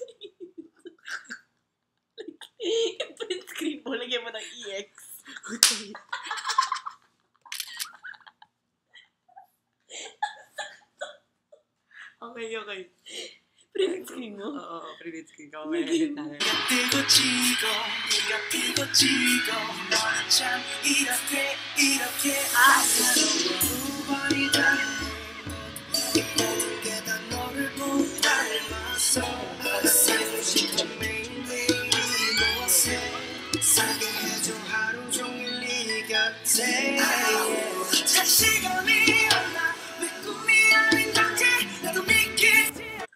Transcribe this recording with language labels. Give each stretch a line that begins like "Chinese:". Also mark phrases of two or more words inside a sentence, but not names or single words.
English: Print screen
Filipino: mo, lagyan mo ng EX. Okay. Okay.
English: Print screen
Filipino: mo? Oo,
English: print screen
Filipino: ko. May edit na rin.
Korean: 뜨고 지고 네가 피고 지고 너는 참 이렇게 아사로워 두 번이 다르네 이 모든 게 다 너를 못 닮았어 새로운 매일매일 이곳에 살게 해줘 하루 종일 네 곁에 잘 시간이 올라 왜 꿈이 아닌 건지 나도 믿기지